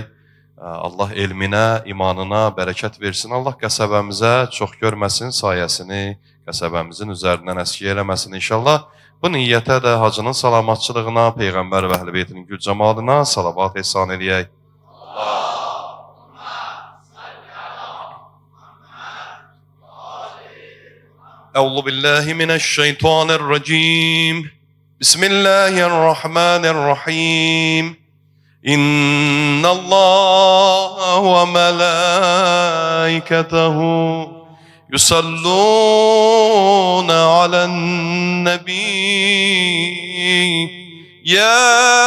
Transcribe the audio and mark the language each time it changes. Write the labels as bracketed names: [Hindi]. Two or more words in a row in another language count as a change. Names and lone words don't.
[Azerbaijani] Allah elminə, imanına bərəkət versin. Allah qəsəbəmizə çox görməsin, sayəsini qəsəbəmizin üzərindən əskiyə eləməsin inşallah. Bu niyyətə də hacının salamatçılığına, Peyğəmbər və Əhl-i-Beytin gül cəmalına salavat ehsan eləyək. [Arabic] أعوذ بالله من الشيطان الرجيم. بسم الله الرحمن الرحيم إن الله وملائكته يصلون على النبي يا